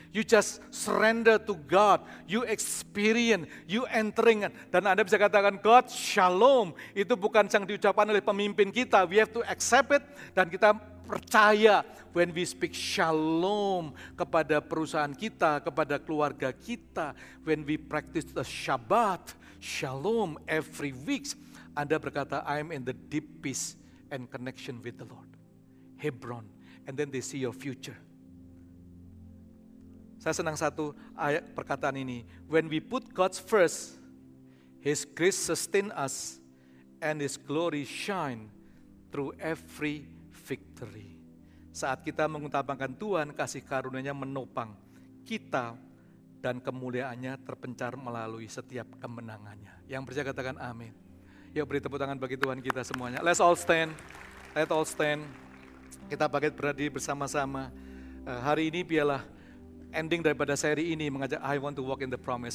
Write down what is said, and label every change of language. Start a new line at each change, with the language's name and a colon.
English: You just surrender to God. You experience, you entering.
Indonesian: Dan Anda bisa katakan, God shalom. Itu bukan yang diucapkan oleh pemimpin kita.
English: We have to accept it.
Indonesian: Dan kita percaya
English: when we speak shalom
Indonesian: kepada perusahaan kita, kepada keluarga kita.
English: When we practice the Shabbat, shalom every week.
Indonesian: Anda berkata,
English: I'm in the deep peace and connection with the Lord. Hebron. And then they see your future.
Indonesian: Saya senang satu ayat perkataan ini.
English: When we put God first, His grace sustain us and His glory shine through every victory.
Indonesian: Saat kita mengutamakan Tuhan, kasih karunia-Nya menopang kita dan kemuliaannya terpencar melalui setiap kemenangannya. Yang percaya katakan amin. Yuk beri tepuk tangan bagi Tuhan kita semuanya.
English: Let's all stand. Let's all stand.
Indonesian: Kita bangkit berdiri bersama-sama. Hari ini biarlah ending daripada seri ini mengajak
English: I want to walk in the promise.